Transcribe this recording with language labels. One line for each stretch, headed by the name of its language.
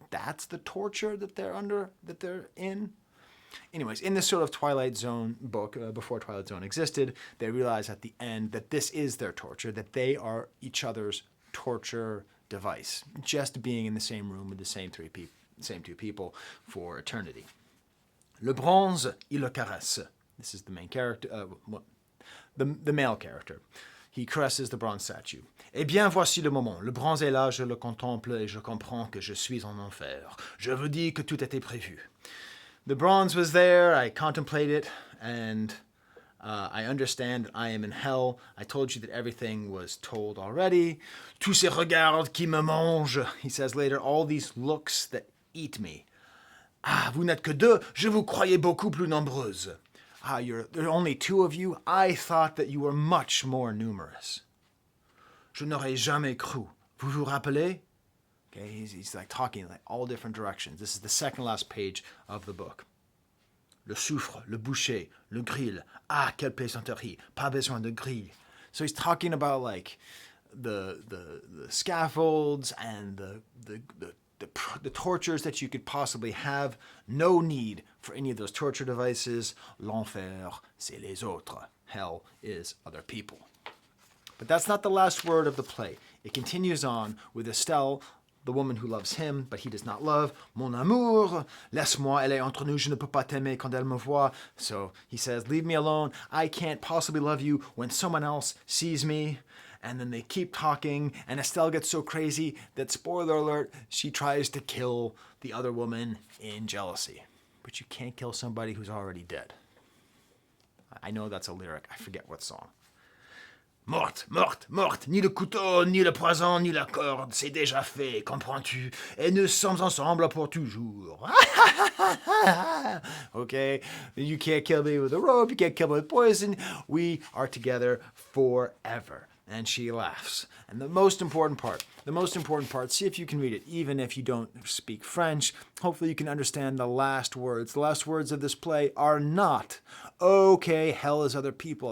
English: That's the torture that they're in. Anyways, in this sort of Twilight Zone book, before Twilight Zone existed, they realize at the end that this is their torture, that they are each other's torture device, just being in the same room with the same two people for eternity.
French: Le bronze, il le caresse.
English: This is the main character, the male character. He caresses the bronze statue.
French: Eh bien, voici le moment. Le bronze est là, je le contemple et je comprends que je suis en enfer. Je vous dis que tout était prévu.
English: The bronze was there, I contemplate it, and I understand that I am in hell. I told you that everything was told already.
French: Tous ces regards qui me mangent,
English: he says later, all these looks that eat me.
French: Ah, vous n'êtes que deux, je vous croyais beaucoup plus nombreuses.
English: Ah, there are only two of you? I thought that you were much more numerous.
French: Je n'aurais jamais cru. Vous vous rappelez?
English: Okay, he's like talking like all different directions. This is the second last page of the book.
French: Le soufre, le boucher, le grill. Ah, quelle plaisanterie. Pas besoin de grill.
English: So he's talking about like the scaffolds and the tortures that you could possibly have. No need for any of those torture devices.
French: L'enfer, c'est les autres.
English: Hell is other people. But that's not the last word of the play. It continues on with Estelle, the woman who loves him, but he does not love.
French: Mon amour, laisse-moi, elle est entre nous, je ne peux pas t'aimer quand elle me voit.
English: So he says, leave me alone. I can't possibly love you when someone else sees me. And then they keep talking, and Estelle gets so crazy that, spoiler alert, she tries to kill the other woman in jealousy. But you can't kill somebody who's already dead. I know that's a lyric. I forget what song.
French: Morte, morte, morte, ni le couteau, ni le poison, ni la corde, c'est déjà fait, comprends-tu? Et nous sommes ensemble pour toujours.
English: Okay, you can't kill me with a rope, you can't kill me with poison, we are together forever. And she laughs. And the most important part, see if you can read it, even if you don't speak French. Hopefully you can understand the last words. The last words of this play are not, okay, hell is other people.